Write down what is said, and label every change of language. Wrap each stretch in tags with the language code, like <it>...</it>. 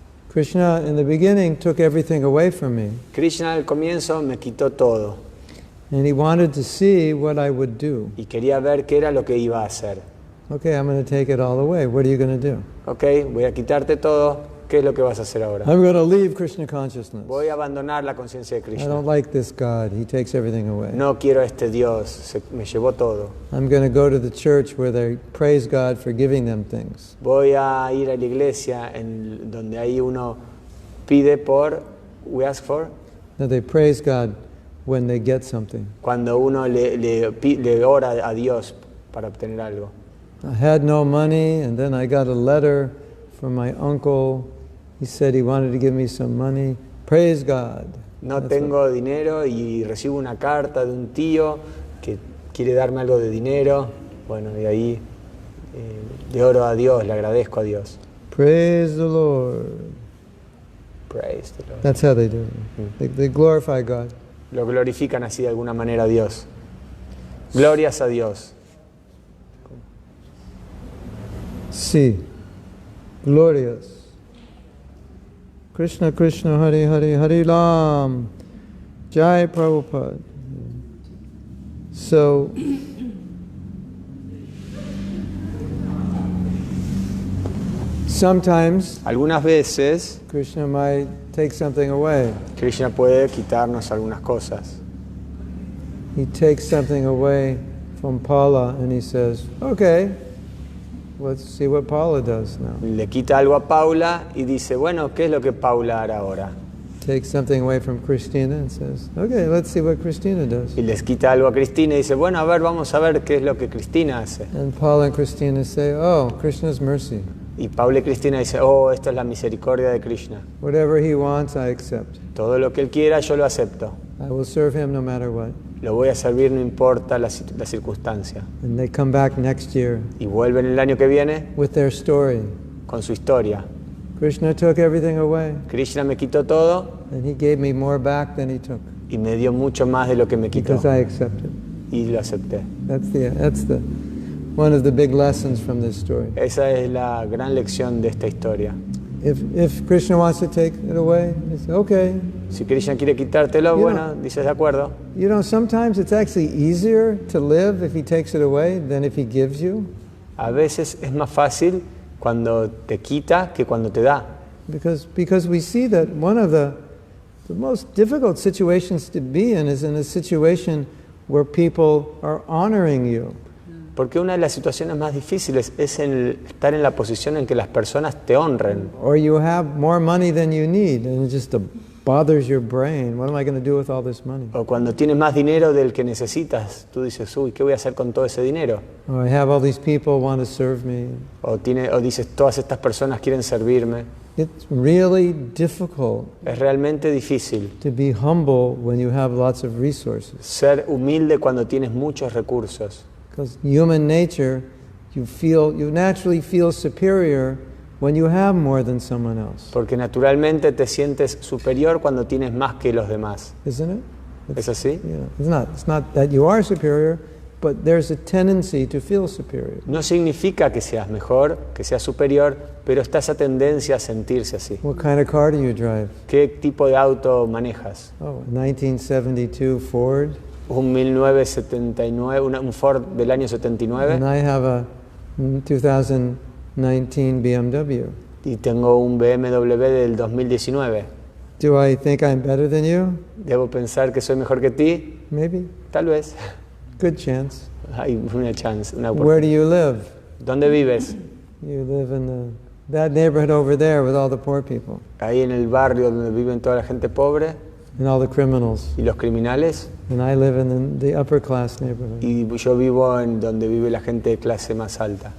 <en>Krishna in the beginning took everything away from me,</en> <es>Krishna al comienzo me quitó todo</es> <en>and he wanted to see what I would do.</en> <es>y quería ver qué era lo que iba a hacer.</es> <en>Okay, I'm going to take it all away. What are you going to do?</en> <es>Ok, voy a quitarte todo, ¿qué es lo que vas a hacer ahora?</es> <en>I'm going to leave Krishna consciousness.</en> <es>Voy a abandonar la conciencia de</es> <en>I</en> <es>Krishna.</es> <en>don't like this God. He takes everything away.</en> <es>No quiero a este Dios, me llevó todo.</es> <en>I'm going to go to the church where they praise God for giving them things.</en> <es>Voy a ir a la iglesia en donde ahí uno pide por,</es> <en>we ask for, That they praise God when they get something.</en> <es>cuando uno le ora a Dios para obtener algo.</es> <en>I had no money, and then I got a letter from my uncle. He said he wanted to give me some money. Praise God.</en> <es>No</es> <en>That's</en> <es>tengo dinero y recibo una carta de un tío que quiere darme algo de dinero. Bueno, y ahí le oro a Dios, le agradezco a Dios.</es> <en>Praise the Lord. Praise the Lord. That's how they do it. They glorify God.</en> <es>Lo glorifican así de alguna manera a Dios. Glorias a Dios. Sí. Glorias. Krishna Krishna Hare Hare Hare Ram.</es> <en>Jai Prabhupada. So sometimes</en> <es>algunas veces</es> <en>Krishna might take something away.</en> <es>Krishna puede quitarnos algunas cosas.</es> <en>He takes something away from Paula and he says, okay, let's see what Paula does now.</en> <es>Le quita algo a Paula y dice, bueno, ¿qué es lo que Paula hará ahora?</es> <en>Takes something away from Christina and says, okay, let's see what Christina does.</en> <es>Y les quita algo a Cristina y dice, bueno, a ver, vamos a ver qué es lo que Cristina hace.</es> <en>And Paula and Christina say, oh, Krishna's mercy.</en> <es>Y Paula y Cristina dicen, oh, esto es la misericordia de Krishna.</es> <en>Whatever he wants, I accept.</en> <es>Todo lo que él quiera, yo lo acepto.</es> <en>I will serve him no matter what.</en> <es>Lo voy a servir no importa la circunstancia.</es> <en>And they come back next year</en> <es>Y vuelven el año que viene</es> <en>with their story.</en> <es>con su historia.</es> <en>Krishna took everything away,</en> <es>Krishna me quitó todo</es> <en>and he gave me more back than he took</en> <es>y me dio mucho más de lo que me quitó.</es> <en>because I accepted.</en> <es>Y lo acepté.</es> <en>That's the one of the big lessons from this story.</en> <es>Esa es la gran lección de esta historia.</es> <en>If Krishna wants to take it away, it's okay.</en> <es>Si Krishna quiere quitártelo, bueno, dices de acuerdo.</es> <en>You know, sometimes it's actually easier to live if he takes it away than if he gives you.</en> <es>A veces es más fácil cuando te quita que cuando te da.</es> <en>Because we see that one of the most difficult situations to be in is in a situation where people are honoring you.</en> <es>Porque una de las situaciones más difíciles es estar en la posición en que las personas te honren.</es> <en>Or you have more money than you need and it just bothers your brain. What am I going to do with all this money?</en> <es>O cuando tienes más dinero del que necesitas, tú dices, uy, ¿qué voy a hacer con todo ese dinero?</es> <en>Or I have all these people want to serve me.</en> <es>O dices, todas estas personas quieren servirme.</es> <en>It's really difficult</en> <es>Es realmente difícil</es> <en>to be humble when you have lots of resources.</en> <es>ser humilde cuando tienes muchos recursos.</es> <en>Because human nature, you naturally feel superior when you have more than someone else.</en> <es>Porque naturalmente te sientes superior cuando tienes más que los demás.</es> <en>Isn't it?</en> <es>¿Es así?</es> <en>Yeah. It's not that you are superior, but there's a tendency to feel superior.</en> <es>No significa que seas mejor, que seas superior, pero está esa tendencia a sentirse así.</es> <en>What kind of car do you drive?</en> <es>¿Qué tipo de auto manejas?</es> <en>Oh, 1972 Ford.</en> <es>Un 1979, un Ford del año 79.</es> <en>And I have a 2019 BMW.</en> <es>Y tengo un BMW del 2019.</es> <en>Do I think I'm better than you?</en> <es>¿Debo pensar que soy mejor que ti?</es> <en>Maybe.</en> <es>Tal vez.</es> <en>Good chance.</en> <es>Hay una chance, una</es> <en>Where do</en> <es>oportunidad.</es> <en>you live?</en> <es>¿Dónde vives?</es> <en>You live in that neighborhood over there with all the poor people</en> <es>Ahí en el barrio donde viven toda la gente pobre</es> <en>and all the criminals.</en> <es>y los criminales.</es> <en>And I live in the upper class neighborhood.</en> <es>Y yo vivo en donde vive la gente de clase más alta.</es>